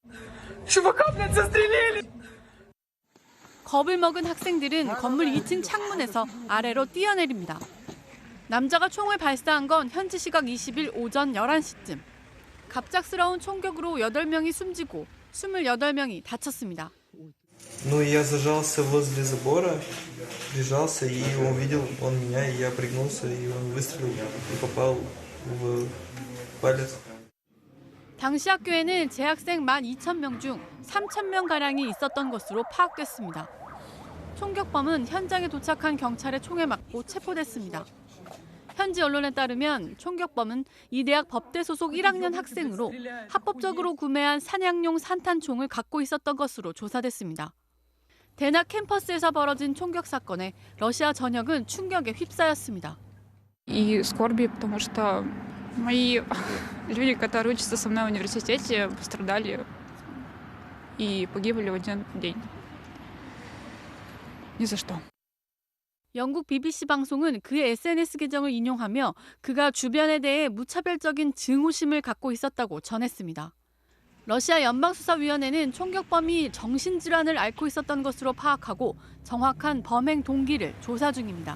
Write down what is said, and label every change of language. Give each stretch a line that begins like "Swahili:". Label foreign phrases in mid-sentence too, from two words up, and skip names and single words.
Korean: 겁을 먹은 학생들은 건물 2층 창문에서 아래로 뛰어내립니다. 남자가 총을 발사한 건 현지 시각 20일 오전 11시쯤. 갑작스러운 총격으로 8명이 숨지고 28명이 다쳤습니다.
Russian: Ну, я зажался возле забора, прижался, и он видел, он меня, и я пригнулся, и он выстрелил и попал в палец.
Korean: 당시 학교에는 재학생 12,000명 중 3,000명가량이 있었던 것으로 파악됐습니다. 총격범은 현장에 도착한 경찰의 총에 맞고 체포됐습니다. 현지 언론에 따르면 총격범은 이 대학 법대 소속 1학년 학생으로 합법적으로 구매한 사냥용 산탄총을 갖고 있었던 것으로 조사됐습니다. 대학 캠퍼스에서 벌어진 총격 사건에 러시아 전역은 충격에 휩싸였습니다.
Russian: И скорби, потому что мои люди, которые учатся со мной в университете, пострадали и погибли в один день. Ни за что.
Korean: 영국 BBC 방송은 그의 SNS 계정을 인용하며 그가 주변에 대해 무차별적인 증오심을 갖고 있었다고 전했습니다. 러시아 연방수사위원회는 총격범이 정신질환을 앓고 있었던 것으로 파악하고 정확한 범행 동기를 조사 중입니다.